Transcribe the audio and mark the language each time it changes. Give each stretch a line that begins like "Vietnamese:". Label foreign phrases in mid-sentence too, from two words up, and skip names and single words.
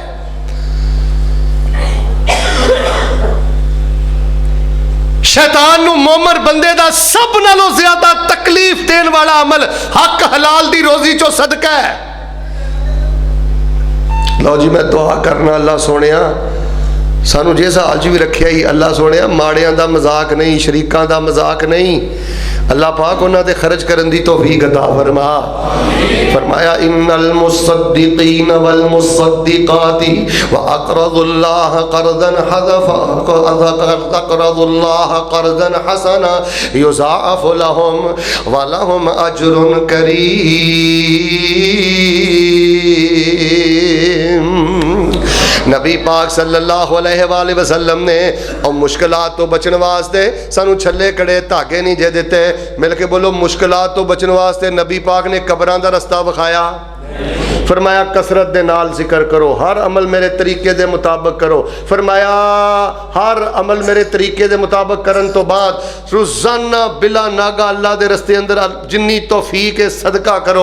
Punjabi: شیطان نوں مومن بندے دا سب نالوں زیادہ تکلیف دینے والا عمل حق حلال دی روزی چوں صدقہ ہے. لو جی میں دعا کرنا، اللہ سوہنیا سانوں جس حال چ وی رکھیا ای، اللہ سوہنیا ماڑیاں دا مذاق نہیں، شریکاں دا مذاق نہیں، اللہ پاک اوہناں تے خرچ کرن دی توفیق عطا فرما.
Arabic: فرمایا إن المصدقين والمصدقات وأقرضوا الله قرضا حسنا يضاعف لهم ولهم أجر كريم.
Punjabi: نبی پاک
Arabic: صلی اللہ علیہ وسلم
Punjabi: نے اور مشکلات توں بچنے واسطے سانوں چھلے کڑے دھاگے نہیں جے دتے. مل کے بولو، مشکلات توں بچنے واسطے نبی پاک نے قبراں دا رستہ وکھایا. فرمایا کثرت دے نال ذکر کرو، ہر عمل میرے طریقے دے مطابق کرو. فرمایا ہر عمل میرے طریقے دے مطابق کرن توں بعد روزانہ بلا ناغہ اللہ دے رستے اندر جنی توفیق ہے صدقہ کرو.